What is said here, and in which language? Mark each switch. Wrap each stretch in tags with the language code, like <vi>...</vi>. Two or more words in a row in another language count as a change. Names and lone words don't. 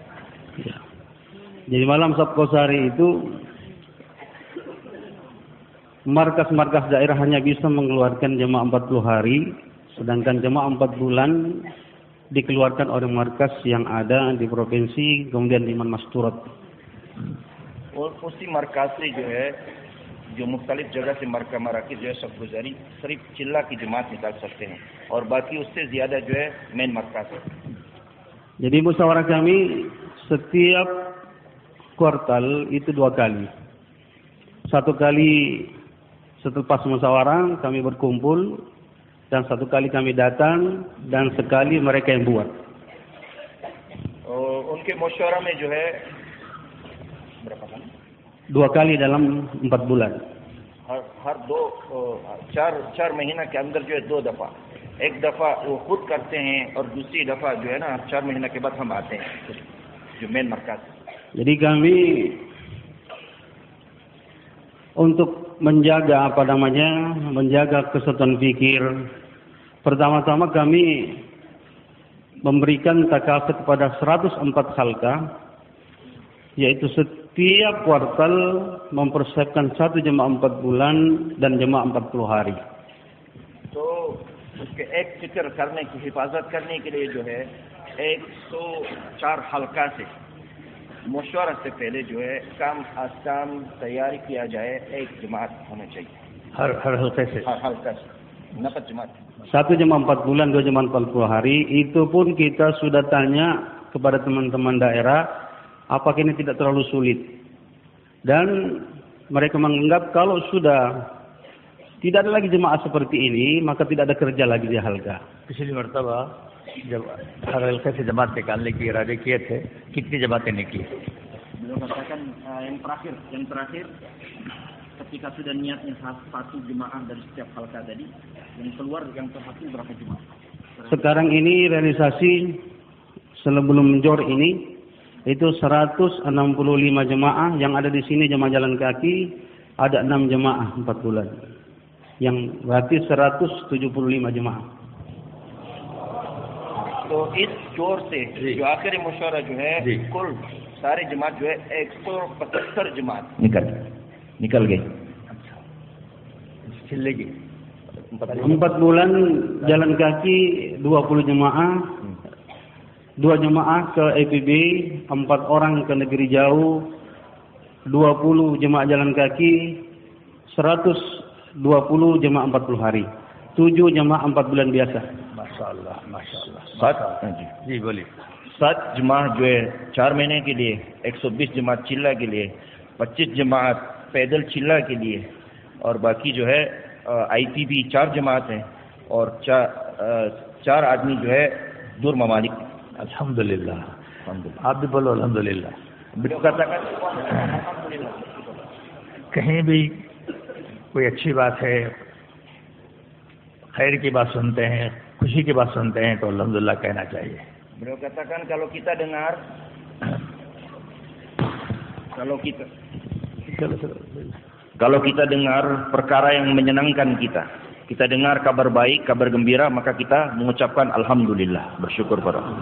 <id>Jadi malam Sabkosari itu markas-markas daerah hanya bisa mengeluarkan jemaah 40 hari, sedangkan jemaah 4 bulan dikeluarkan oleh markas yang ada di provinsi, kemudian di Masturat.</id> <ur>اور اسی مرکز سے جو ہے، جو مختلف جگہ سے مراکز جو ہے شب گزاری صرف چلہ کی جماعت نکال سکتے ہیں اور باقی اس سے زیادہ جو ہے مین مرکز ہے.</ur> <id>Jadi musyawarah kami setiap kuartal itu 2 kali. 1 kali setelah musyawarah kami berkumpul, dan 1 kali kami datang, dan sekali mereka yang buat.</id> <ur>ان کے مشاورہ میں جو ہے</ur> <id>berapa kali? 2 kali dalam 4 bulan.</id> <ur>ہر 4 مہینہ کے اندر جو ہے 2 دفعہ. ایک دفعہ وہ خود کرتے ہیں اور دوسری دفعہ جو ہے نا 4 مہینہ کے بعد ہم آتے ہیں جو مین مرکز.</ur> <id>Jadi kami untuk menjaga menjaga kesatuan fikir, pertama-tama kami memberikan takafut kepada 104 halka, yaitu setiap kuartal mempersiapkan 1 jemaah 4 bulan dan jemaah 40 hari.</id> <ur>تو اس کے ایک فکر کرنے کی حفاظت کرنے کے لیے جو ہے 104 حلقہ سے مشورہ سے پہلے جو ہے کام آسام تیاری کیا جائے. ایک جماعت ہونا چاہیے ہر حلقے سے. ہر حلقہ سے 4 جماعت.</ur> <id>1 jemaah 4 bulan, 2 jemaah 40 hari. Itu pun kita sudah tanya kepada teman-teman daerah, apakah ini tidak terlalu sulit. Dan mereka menganggap kalau sudah tidak ada lagi jemaah seperti ini, maka tidak ada kerja lagi di halqa.</id> <ur>پچھلی مرتبہ جب ہر حلقے سے جماعت نکالنے کے ارادے کیے تھے، کتنی جماعتیں نکلی?</ur> <id>Beliau katakan yang terakhir ketika sudah niatnya satu jemaah dari setiap halqa tadi, yang keluar yang terhati berapa jemaah? Sekarang ini realisasi sebelum jor ini itu 165 jemaah, yang ada di sini jemaah jalan kaki ada 6 jemaah 4 bulan. Yang berarti 175 jemaah.</id> <ur>تو اس جوڑ سے جو آخری مشاورہ جو ہے کل ساری جماعت جو ہے 175 جماعت نکل گئے. चिल्लेगी</ur> <id>4 bulan jalan kaki 20 jemaah, 2 jemaah ke EPB, 4 orang ke negeri jauh, 20 jemaah jalan kaki, 120 jemaah 40 hari, 7 jemaah 4 bulan biasa.</id> <ur>ماشاءاللہ ماشاءاللہ. 7 جی بولیے. 7 جماعت جو ہے 4 مہینے کے لیے، 120 جماعت چلہ کے لیے، 25 جماعت پیدل چلہ کے لیے، اور باقی جو ہے IPB 4 جماعت ہیں اور 4 آدمی جو ہے دور ممالک. الحمدللہ. آپ بھی بولو الحمدللہ.</ur> <id>beliau katakan alhamdulillah.</id> <ur>کہیں بھی کوئی اچھی بات ہے، خیر کی بات سنتے ہیں، خوشی کی بات سنتے ہیں تو الحمدللہ کہنا چاہیے.</ur> <id>Beliau katakan kalau kita dengar perkara yang menyenangkan kita dengar kabar baik, kabar gembira, maka kita mengucapkan alhamdulillah, bersyukur pada Allah.</id>